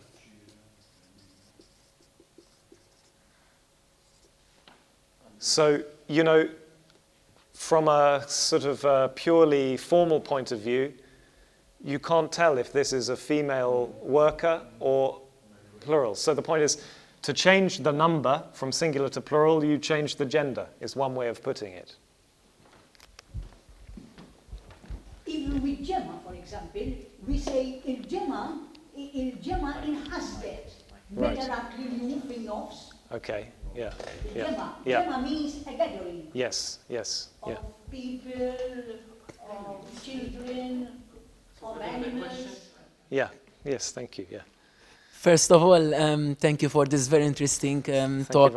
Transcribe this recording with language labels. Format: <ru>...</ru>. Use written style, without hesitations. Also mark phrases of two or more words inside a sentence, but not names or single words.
<en>So, you know, from a sort of a purely formal point of view, you can't tell if this is a female worker or plural. So the point is, to change the number from singular to plural, you change the gender, is one way of putting it. Even with Gemma, for example, we say</en> <mt>il-Gemma inħasbet.</mt> <en>Right.</en> <mt>Meta li fin-nofs.</mt> <en>Okay, yeah, yeah, Gemma. yeah. Gemma means a gathering Yes, yes, yeah. of people, of children, of animals. Yeah, yes, thank you, yeah. First of all, thank you for this very interesting talk,</en>